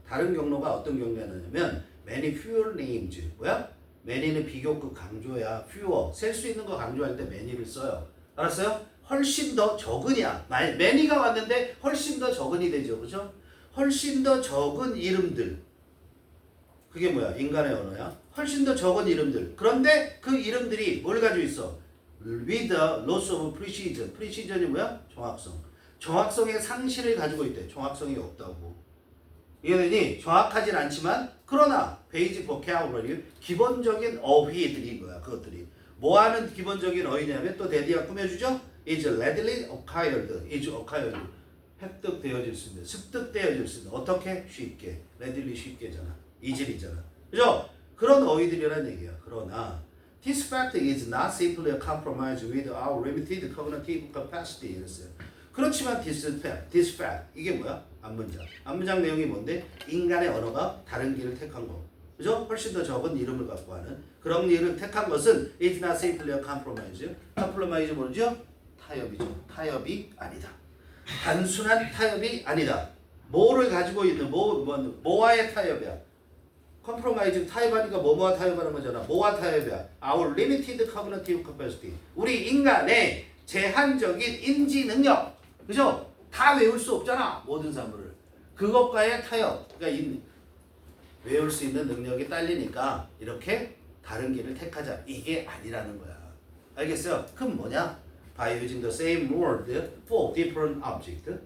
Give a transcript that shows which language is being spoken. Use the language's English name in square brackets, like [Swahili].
[Korean] 다른 경로가 어떤 경로냐면 [English] many fewer names [Korean] 뭐야? many는 비교급 강조야. fewer 셀 수 있는 거 강조할 때 many를 써요. 알았어요? 훨씬 더 적은이야. many가 왔는데 훨씬 더 적은이 되죠. 그죠? 훨씬 더 적은 이름들. 그게 뭐야? 인간의 언어야. 훨씬 더 적은 이름들. 그런데 그 이름들이 뭘 가지고 있어? [English] With a loss of precision. [Korean] precision이 뭐야? 정확성. 정확성의 상실을 가지고 있대. 정확성이 없다고. 이해되니? 정확하진 않지만 그러나 베이직 vocabulary 기본적인 어휘들인 거야. 그것들이. 뭐 하는 기본적인 어휘냐면 또 데디가 꾸며주죠? [English] is readily acquired. is acquired. [Korean] 획득되어질 수 있는, 습득되어질 수 있는. 어떻게? 쉽게. readily 쉽게잖아. easily 잖아. 그죠? 그런 어휘들이란 얘기야. [English] 그러나 this fact is not simply a compromise with our limited cognitive capacity. [Korean] 이랬어요. 그렇지만 [English] this fact [Korean] 이게 뭐야? 앞문장. 앞문장 내용이 뭔데? 인간의 언어가 다른 길을 택한 거. 그죠? 훨씬 더 적은 이름을 갖고 하는 그런 일을 택한 것은 [English] is not simply a compromise. [Korean] compromise 모르죠? 타협이죠. 타협이 아니다. 단순한 타협이 아니다. 뭐를 가지고 있는 뭐와의 타협이야? 컴프로마이즈 타협하니까 뭐와 타협하는 거잖아. 뭐와 타협이야? [English] Our limited cognitive capacity. [Korean] 우리 인간의 제한적인 인지 능력. 그죠? 다 외울 수 없잖아. 모든 사물을. 그것과의 타협. 그러니까 외울 수 있는 능력이 딸리니까 이렇게 다른 길을 택하자. 이게 아니라는 거야. 알겠어요? 그럼 뭐냐? [English] By using the same word for different object.